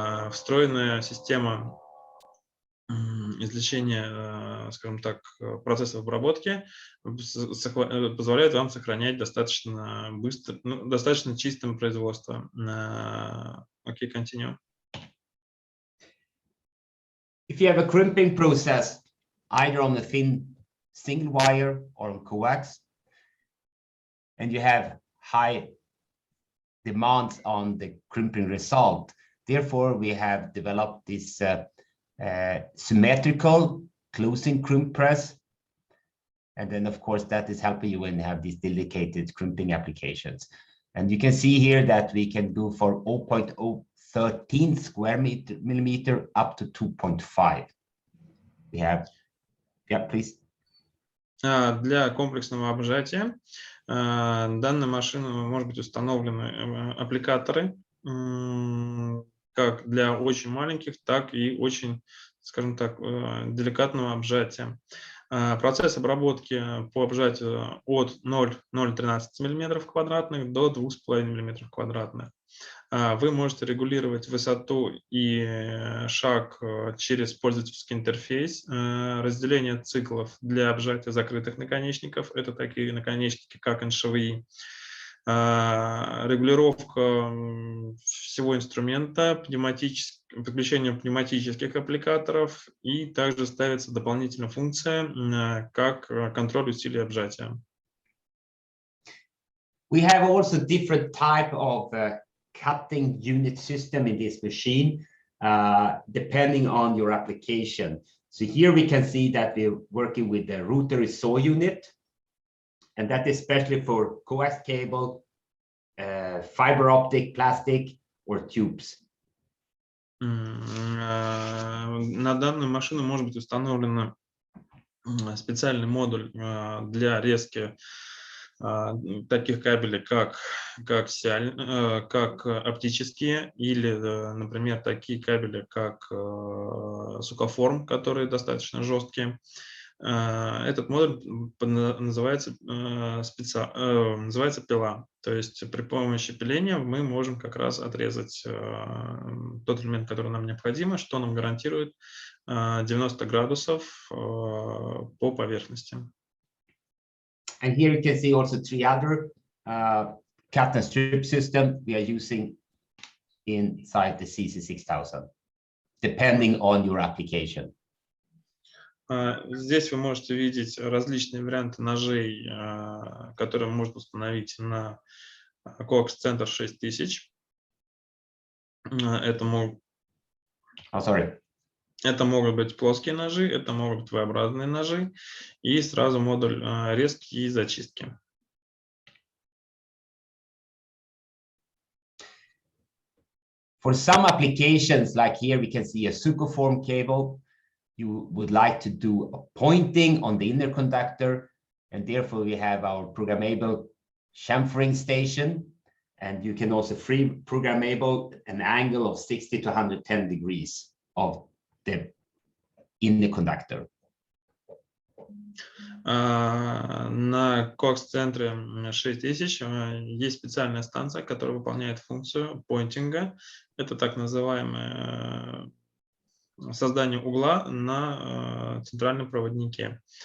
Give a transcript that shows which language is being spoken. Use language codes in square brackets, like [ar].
[ru] Встроенная система извлечения, скажем так, процессов обработки позволяет вам сохранять достаточно быстро, достаточно чистым производство. Окей, [en] continue. If you have a crimping process, either on the thin single wire or on coax, and you have high demands on the crimping result, therefore we have developed this symmetrical closing crimp press. And then, of course, that is helping you when you have these dedicated crimping applications. And you can see here that we can go for 0.013 square millimeter up to 2.5. We have, yeah, please. [ru] Для комплексного обжатия данной машины может быть установлены аппликаторы, как для очень маленьких, так и очень, скажем так, деликатного обжатия. Процесс обработки по обжатию от 0,013 мм квадратных до 2,5 мм квадратных. Вы можете регулировать высоту и шаг через пользовательский интерфейс. Разделение циклов для обжатия закрытых наконечников. Это такие наконечники, как НШВИ. Регулировка всего инструмента, подключение пневматических аппликаторов, и также ставится дополнительная функция, как контроль усилий обжатия. [en] We have also different type of cutting unit system in this machine, depending on your application. So here we can see that we're working with the rotary saw unit, and that is especially for coax cable, fiber optic, plastic, or tubes. [ru] На данную машину может быть установлен специальный модуль для резки таких кабелей, как оптические, или, например, такие кабели, как сукоформ, которые достаточно жесткие. Этот модуль называется пила. То есть при помощи пиления мы можем как раз отрезать тот элемент, который нам необходимо, что нам гарантирует 90 градусов по поверхности. [en] And here you can see also 3 other cut and strip system we are using inside the CC6000, depending on your application. [ru] Здесь вы можете видеть различные варианты ножей, которые можно установить на CoaxCenter 6000. Это могут быть плоские ножи, это могут быть V-образные ножи, и сразу модуль резки и зачистки. [en] For some applications, like here we can see a sukhoform cable, you would like to do a pointing on the inner conductor, and therefore we have our programmable chamfering station, and you can also free programmable an angle of 60 to 110 degrees of the inner conductor. [ru] На CoaxCenter 6000 есть специальная станция, которая выполняет функцию поинтинга. Это так называемое создание угла на центральном проводнике.